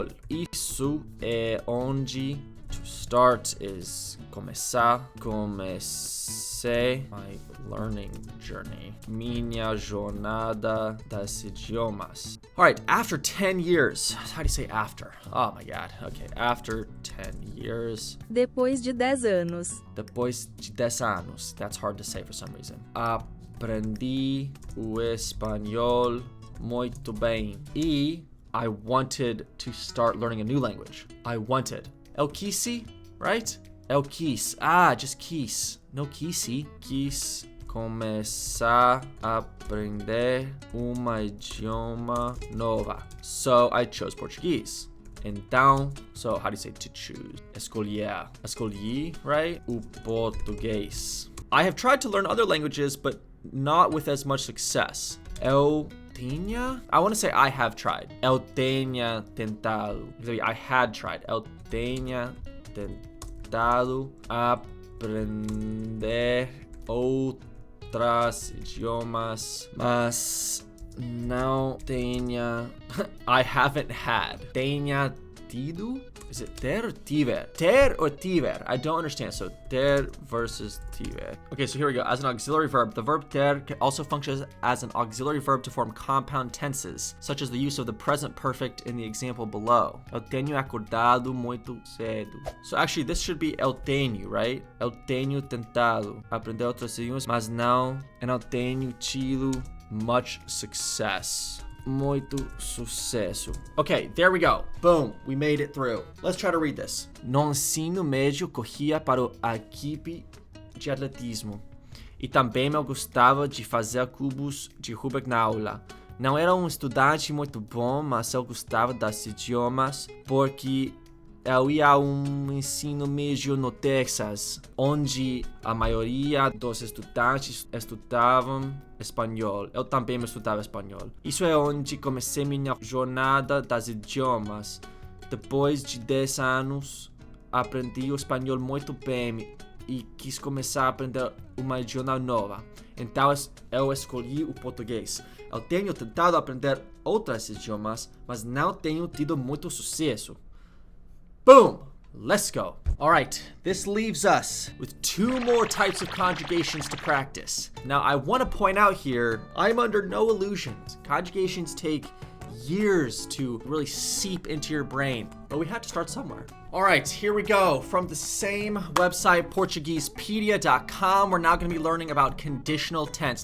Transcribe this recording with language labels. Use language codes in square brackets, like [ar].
[pt] Isso é onde [en] to start is [pt] começar. Comecei [en] my learning journey. [pt] Minha jornada das idiomas. [en] All right, after 10 years. How do you say after? Oh my God. Okay, after 10 years. [pt] Depois de 10 anos. Depois de 10 anos. [en] That's hard to say for some reason. [pt] Aprendi o espanhol muito bem. [en] E I wanted to start learning a new language. I wanted. Eu quise, right? [pt] Eu quis. Just quis. [en] No quise. [pt] Quis começar a aprender uma idioma nova. [en] So I chose Portuguese. Então, so how do you say to choose? Escolher. [pt] Escolhi, right? O português. [en] I have tried to learn other languages, but not with as much success. [pt] Eu tinha? [en] I want to say I have tried. [pt] Eu tenha tentado. [en] I had tried. [pt] Eu tenha tentado aprender outras idiomas, mas não tenha. [en] I haven't had. [pt] Tenha tido? [en] Is it ter or tiver? Ter or tiver? I don't understand. So ter versus tiver. Okay, so here we go. As an auxiliary verb, the verb ter also functions as an auxiliary verb to form compound tenses, such as the use of the present perfect in the example below. [pt] Eu tenho acordado muito cedo. [en] So actually, this should be [pt] eu tenho, [en] right? [pt] Eu tenho tentado aprender outras idiomas, mas não. [en] And [pt] eu tenho tido [en] much success. [pt] Muito sucesso. [en] Okay, there we go. Boom, we made it through. Let's try to read this. [pt] No ensino médio, corria para a equipe de atletismo. E também eu gostava de fazer cubos de Rubik na aula. Não era um estudante muito bom, mas eu gostava dos idiomas porque eu ia a um ensino médio no Texas, onde a maioria dos estudantes estudavam espanhol. Eu também estudava espanhol. Isso é onde comecei minha jornada dos idiomas. Depois de 10 anos, aprendi o espanhol muito bem e quis começar a aprender uma idioma nova. Então eu escolhi o português. Eu tenho tentado aprender outros idiomas, mas não tenho tido muito sucesso. [en] Boom! Let's go. All right, this leaves us with 2 more types of conjugations to practice. Now, I want to point out here, I'm under no illusions. Conjugations take years to really seep into your brain, but we had to start somewhere. All right, here we go. From the same website, PortuguesePedia.com, we're now going to be learning about conditional tense.